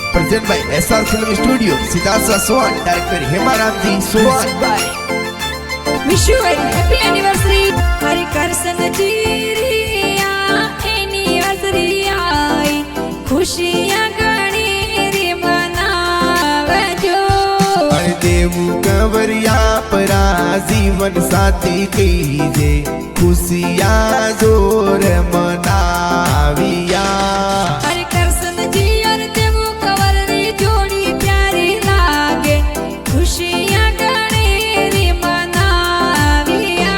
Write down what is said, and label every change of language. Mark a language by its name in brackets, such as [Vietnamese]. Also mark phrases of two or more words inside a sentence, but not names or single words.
[English] Present by SR Film Studio, Siddhartha Swan, director Hemaramji Swan. Wish you a happy anniversary. [Marwari] Hari Karsan Jiriya anniversary आई खुशियाँ गणी रे मनावजो अरे देवू कंवरिया परा जीवन साथी कीजे खुशियाँ जोर मनाविया हरि करसन जी और देवू कंवर री जोड़ी प्यारी लागे खुशियाँ गणी रे मनाविया